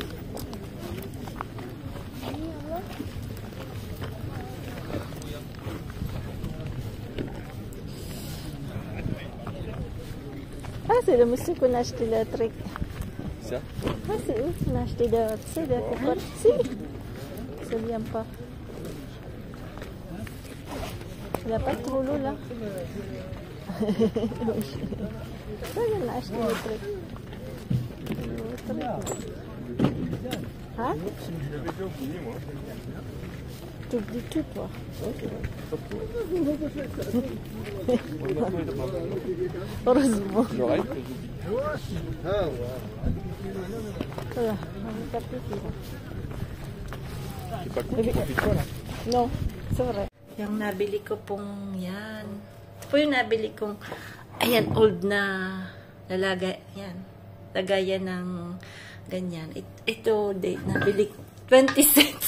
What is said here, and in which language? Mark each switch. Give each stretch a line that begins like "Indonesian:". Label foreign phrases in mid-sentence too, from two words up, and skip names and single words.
French: Ah, c'est le monsieur qu'on a acheté le truc. Ça? Ah, c'est eux qu'on a acheté le, tu sais, le cocotte. Si. Ça vient pas. Il n'y a pas trop l'eau là.
Filipino: Saan yung
English: last trip?
Filipino: Ha?
French: Tout quoi. Heureusement. Voilà,
English: no, sorry.
Filipino: Yung nabili ko pong yan. Ito po yung nabili kong, ayan, old na lalagay, yan. Lagayan ng ganyan. Ito, nabili 20 cents.